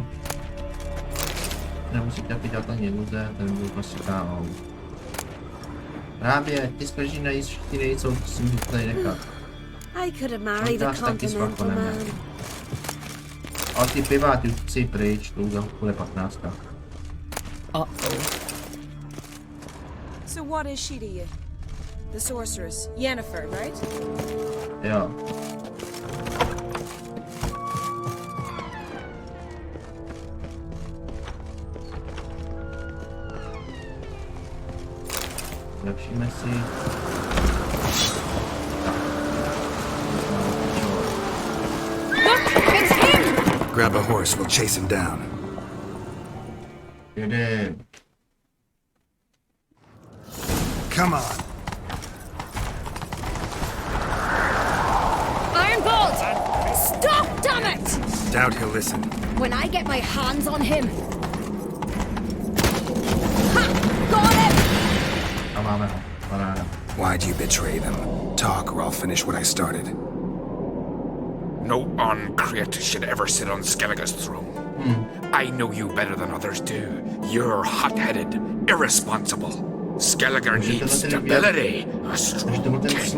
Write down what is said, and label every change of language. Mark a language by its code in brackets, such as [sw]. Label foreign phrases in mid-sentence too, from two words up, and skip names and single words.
[cs] Nemusíte taky dělat ani iluze, ten byl prostě kámou. Právě, ty zkažený nejsou, to si můžete tady nechat. Taky svakoneme. Ale ty piva, ty už chci pryč, to už bude 15. [en] So what is she to you? The sorceress, Yennefer, right? [cs] Jo. Zlepšíme si. [en] Grab a horse, we'll chase him down. [cs] Jede. [en] Come on. Ironbolt! Stop, damn it! Doubt he'll listen. When I get my hands on him. Ha! Got him! [cs] A máme ho. Paráda. [en] Why'd you betray them? Talk or I'll finish what I started. No uncreate should ever sit on Skellige's throne. I know you better than others do. You're hot-headed, irresponsible. Skellige needs stability, a strong king.